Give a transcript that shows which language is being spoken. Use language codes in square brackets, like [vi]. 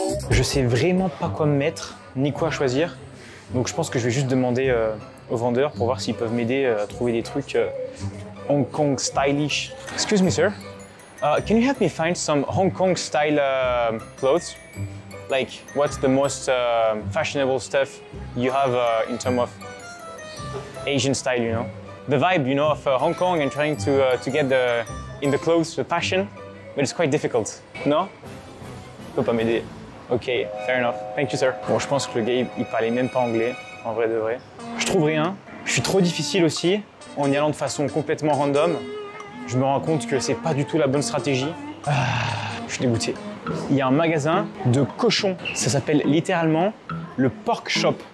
[fr] Je sais vraiment pas quoi me mettre, ni quoi choisir. Donc je pense que je vais juste demander aux vendeurs pour voir s'ils peuvent m'aider à trouver des trucs Hong Kong stylish. [en] Excuse me, sir. Can you help me find some Hong Kong style clothes? Like, what's the most fashionable stuff you have in terms of Asian style, you know? The vibe, you know, of Hong Kong and trying to get in the clothes, the fashion, but it's quite difficult. No? [fr] Tu peux pas m'aider. [en] Ok, fair enough. Thank you, sir. [fr] Bon, je pense que le gars, il parlait même pas anglais, en vrai de vrai. Je trouve rien. Je suis trop difficile aussi, en y allant de façon complètement random. Je me rends compte que c'est pas du tout la bonne stratégie. Je suis dégoûté. Il y a un magasin de cochons. Ça s'appelle littéralement le Pork Shop.